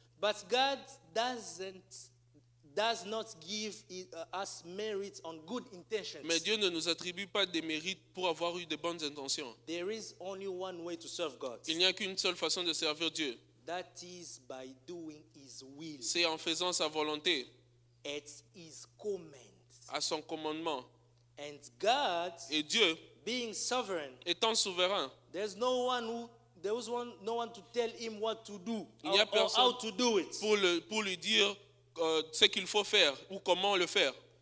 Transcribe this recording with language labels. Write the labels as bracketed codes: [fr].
[en] But God does not give us merit on good intentions. [fr] mais Dieu ne nous attribue pas des mérites pour avoir eu de bonnes intentions. [en] There is only one way to serve God. [fr] Il n'y a qu'une seule façon de servir Dieu. [en] That is by doing His will [fr] C'est en faisant sa volonté, [en] at His command. [fr] à son commandement. [en] And God, [fr] Et Dieu, [en] being sovereign, [fr] étant souverain, [en] there's no one to tell Him what to do [fr] Il n'y a [en] or [fr] personne [en] how to do it. [fr] pour lui dire ce qu'il faut faire ou comment le faire.